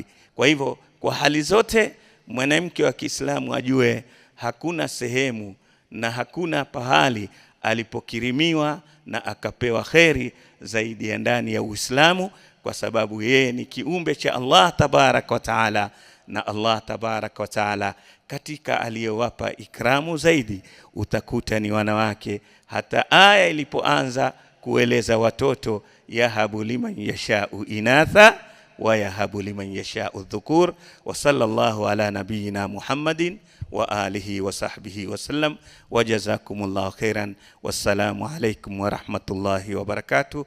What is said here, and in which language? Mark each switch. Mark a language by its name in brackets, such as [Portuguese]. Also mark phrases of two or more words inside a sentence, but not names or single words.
[Swahili] Kwa hivyo kwa hali zote mwanamke wa Kiislamu ajue hakuna sehemu na hakuna pahali alipokirimiwa na akapewa kheri zaidi ya ndani ya Uislamu, kwa sababu yeye ni kiumbe cha [Arabic] الله تبارك وتعالى, [Swahili] na [Arabic] الله تبارك وتعالى [Swahili] katika aliyowapa ikramu zaidi utakuta ni wanawake. Hata aya ilipoanza kueleza watoto, [Arabic] يهب لمن يشاء إناثا ويهب لمن يشاء الذكور. وصلى الله على نبينا محمد وعلى آله وصحبه وسلم، وجزاكم الله خيرا. والسلام عليكم ورحمة الله وبركاته.